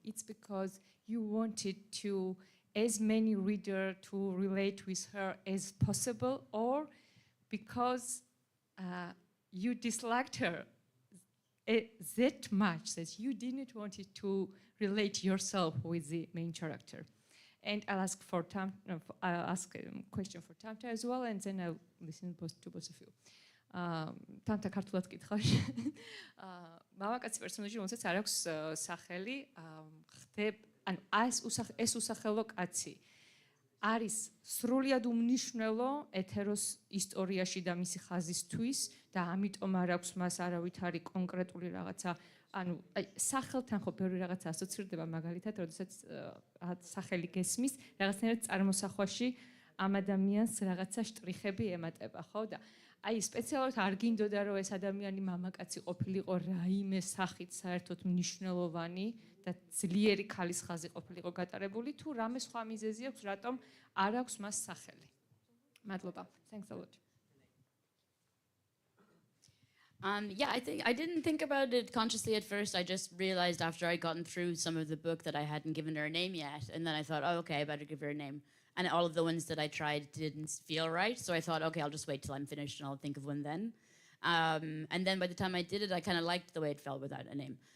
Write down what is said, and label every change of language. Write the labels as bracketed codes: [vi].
[en] It's because you wanted to as many readers to relate with her as possible, or because you disliked her that much that you didn't want it to relate yourself with the main character. And I'll ask for I'll ask a question for Tamta as well, and then I'll listen to both of you. [ka] Tamta ქართულად კითხავ. მამაკაცი პერსონაჟი, რომელსაც არ აქვს სახელი, ეს უსახელო კაცი არის სრულიად უმნიშვნელო ეთეროს ისტორიაში და მისი ხაზისთვის და ამიტომ არ აქვს მას არავითარი კონკრეტული რაღაცა, ანუ სახელთან ხო ბევრი რაღაცა ასოცირდება, მაგალითად, როდესაც სახელი გესმის, რაღაცნაირად წარმოსახვაში ამ ადამიანს რაღაცა შტრიხები ემატება, ხო? და აი სპეციალურად არ გინდოდა რომ ეს ადამიანი მამაკაცი ყოფილიყო რაიმე სახით საერთოდ მნიშვნელოვანი და ძლიერი ქალის ხაზი ყოფილიყო გატარებული, თუ რამე სხვა მიზეზი აქვს, რატომ არ აქვს მას სახელი. მადლობა. [en] Thanks a lot. Yeah, I didn't think about it consciously at first. I just realized after I'd gotten through some of the book that I hadn't given her a name yet. And then I thought, oh, okay, I better give her a name. And all of the ones that I tried didn't feel right. So I thought, okay, I'll just wait till I'm finished and I'll think of one then. And then by the time I did it, I kind of liked the way it felt without a name.